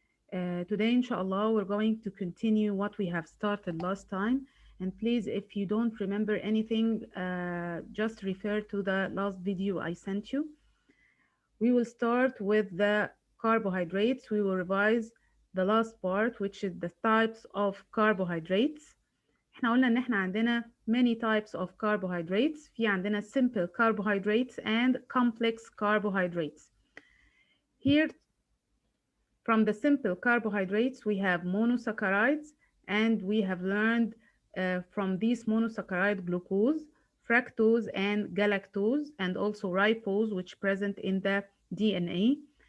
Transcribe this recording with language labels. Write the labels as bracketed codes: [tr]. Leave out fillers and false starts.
[en] Today, inshallah, we're going to continue what we have started last time. And please, if you don't remember anything, just refer to the last video I sent you. We will start with the carbohydrates. We will revise the last part, which is the types of carbohydrates. [ar] احنا قلنا ان احنا عندنا [en] many types of carbohydrates. [ar] في عندنا [en] simple carbohydrates and complex carbohydrates. Here, from the simple carbohydrates, we have monosaccharides, and we have learned from these monosaccharide glucose, fructose, and galactose, and also ribose, which present in the DNA.